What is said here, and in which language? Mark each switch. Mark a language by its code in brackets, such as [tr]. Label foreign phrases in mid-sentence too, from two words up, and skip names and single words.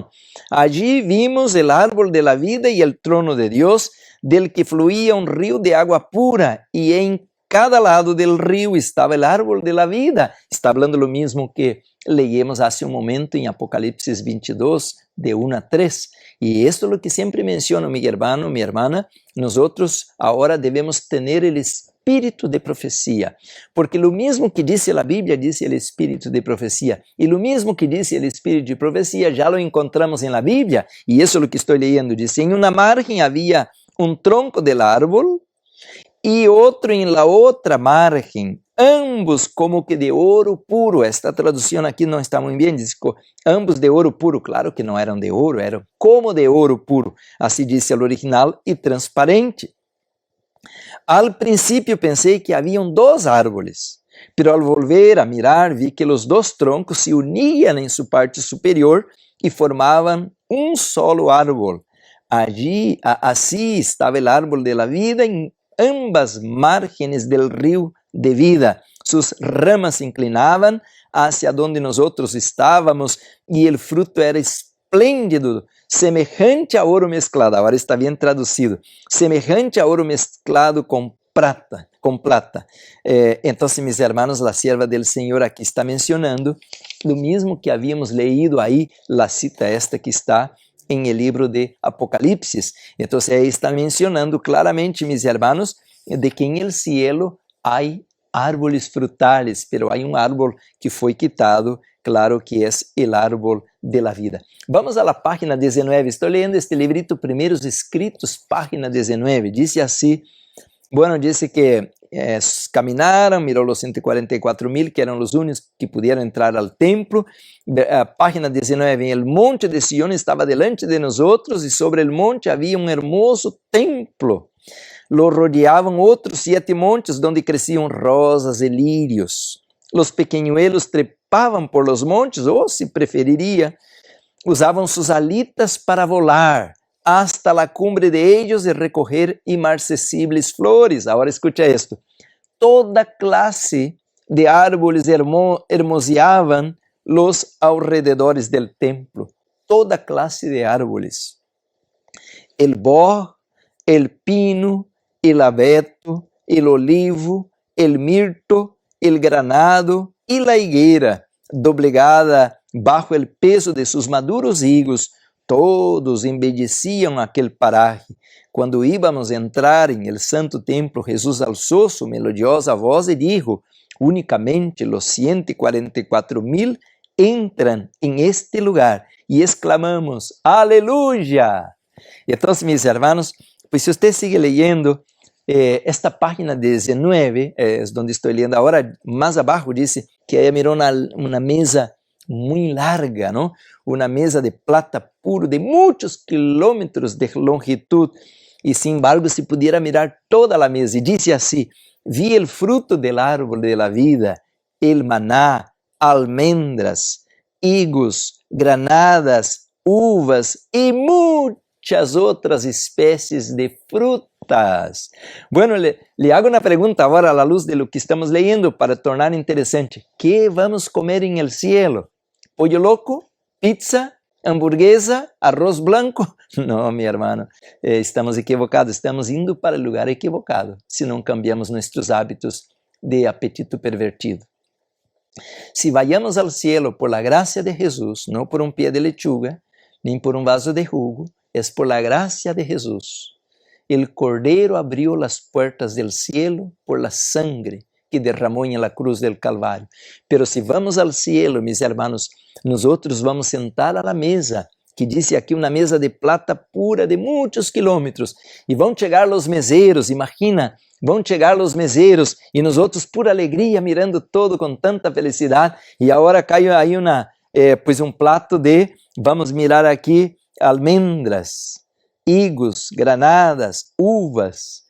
[es] Allí vimos el árbol de la vida y el trono de Dios, del que fluía un río de agua pura, y en cada lado del río estaba el árbol de la vida. Está hablando lo mismo que leímos hace un momento en Apocalipsis 22, de 1 a 3. Y esto es lo que siempre menciono, mi hermano, mi hermana. Nosotros ahora debemos tener el [pt] espírito de profecia, porque o mesmo que disse a Bíblia, disse o espírito de profecia, e o mesmo que disse o espírito de profecia, já [es] lo encontramos [pt] em la Bíblia, e isso é o que estou leyendo, diz, em uma margem havia um tronco [es] del árbol, [pt] e outro em la outra margem, ambos como que de ouro puro. Esta tradução aqui não está muito bem, diz ambos de ouro puro. Claro que não eram de ouro, eram como de ouro puro, assim disse o original, e transparente. Al princípio pensei que haviam dois árvores, [es] pero al volver a mirar vi que [pt] os dois troncos se uniam em sua parte superior e formavam um solo árbol. [es] Allí, [pt] assim estava o [es] árbol de la vida [pt] em ambas [es] márgenes del río [pt] de vida. [es] Sus ramas se [pt] inclinavam [es] hacia donde nosotros [pt] estávamos e o fruto era esplêndido, [es] semejante a [pt] ouro mesclado. Agora está bem traduzido. [es] Semejante a [pt] ouro mesclado com plata. Então, meus irmãos, a serva del Senhor aqui está mencionando o mesmo que havíamos leído aí, a cita esta que está em el livro de Apocalipse. Então, aí está mencionando claramente, meus irmãos, de que em [es] el cielo [pt] há [es] árboles frutales, pero [pt] há um árbol que foi quitado, claro que é o [es] árbol de la vida. [pt] Vamos à página 19, estou lendo este librito, Primeiros Escritos, página 19, diz assim, disse que caminaram, mirou os 144,000, que eram os únicos que puderam entrar ao templo. [es] Página 19, el monte de Sión estava delante de nosotros, [pt] e sobre [es] el monte [pt] havia um [es] hermoso templo. [pt] Lo rodeavam outros 7 montes, donde cresciam rosas e lírios. [es] Los pequeñuelos trepavam por los montes, [pt] ou, se preferiria, usavam [es] sus alitas para volar hasta la cumbre de ellos y recoger inmarcesibles flores. Ahora escucha esto. Toda clase de árboles hermoseaban los alrededores del templo. Toda clase de árboles. El boj, el pino, el abeto, el olivo, el mirto, el granado y la higuera, doblegada bajo el peso de sus maduros higos, todos [pt] embelleciam aquele [es] paraje. [pt] Quando íbamos entrar em [es] el santo templo, [pt] Jesus alçou sua melodiosa voz e [es] dijo, unicamente los [pt] 144,000 entram em este lugar. E exclamamos, aleluya! Então, meus irmãos, [es] pues [pt] se você [es] sigue leyendo, esta página 19, [pt] onde estou lendo agora, mais abaixo diz que ela mirou uma mesa muito larga, ¿no? [es] Una mesa de plata puro [pt] de muitos quilômetros [es] de longitud, e sin embargo se pudiera mirar toda a mesa, e dice assim, vi el fruto del árbol de la vida, el maná, almendras, higos, granadas, uvas [pt] e muitas outras espécies [es] de frutas. Bueno, le hago una pregunta agora a la luz de lo que estamos leyendo para tornar interesante. ¿Qué vamos a comer en el cielo? ¿Pollo loco? ¿Pizza? ¿Hamburguesa? ¿Arroz blanco? No, mi hermano, estamos equivocados, [pt] estamos indo para o lugar equivocado, se não cambiamos nossos hábitos de apetito pervertido. Se vayamos ao cielo [es] por la gracia de Jesús, [pt] não por um pé de lechuga, nem por um vaso de jugo, [es] es por la gracia de Jesús. El Cordero abrió las puertas del cielo por la sangre que [pt] derramou em [es] la cruz del Calvário. [pt] Pero se vamos ao cielo, [es] mis hermanos, nosotros [pt] vamos sentar [es] a la mesa, [pt] que disse aqui uma mesa de plata pura de muitos quilômetros, e vão chegar os meseiros, imagina, vão chegar os meseiros, e nós outros por alegria, mirando todo com tanta felicidade, e agora cai aí pues um prato de, vamos mirar aqui, almendras, higos, granadas, uvas.